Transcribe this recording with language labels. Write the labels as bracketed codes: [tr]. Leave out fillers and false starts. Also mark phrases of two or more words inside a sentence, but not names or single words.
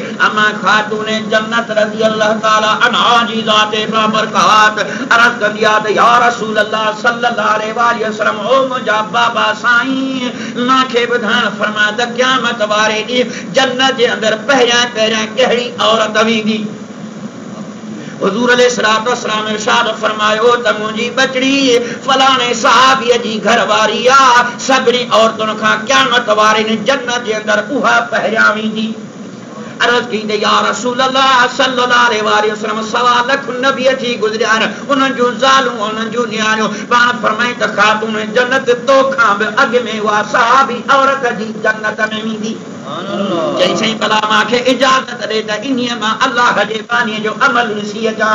[sd] अमा खातून जन्नत [ar] رضي الله تعالى عنها [sd] जी ज़ाते बाबरकात अर्ज़ कंदी आहे त [ar] يا رسول الله صلى الله عليه وسلم, [sd] ओ मुंहिंजा बाबा साईं मूंखे ॿुधाइण फरमाए त क़यामत वारे ॾींहुं जन्नत जे अंदर पहिरियां कहिड़ी औरत वेंदी। हुज़ूर [ar] عليه الصلاة والسلام [sd] इरशाद फरमायो त मुंहिंजी बचड़ी फलाणे सहाबीअ जी घरवारी आहे, सभिनी औरतुनि खां क़यामत वारे ॾींहुं जन्नत जे अंदर उहा पहिरियां वेंदी। अर्ज़ की [ar] يا رسول الله صلى الله عليه وسلم, [sd] 1.25 लाख नबी थी गुज़रिया आहिनि, उन्हनि जूं ज़ालूं उन्हनि जूं नियाणियूं, पाण फरमाई त ख़ातून जन्नत तोखां बि अॻु में उहा सहाबी औरत जी जन्नत में वेंदी। चई साईं भला मूंखे इजाज़त ॾे त इन्हीअ मां अलाह जे बानीअ जो अमल ॾिसी अचां।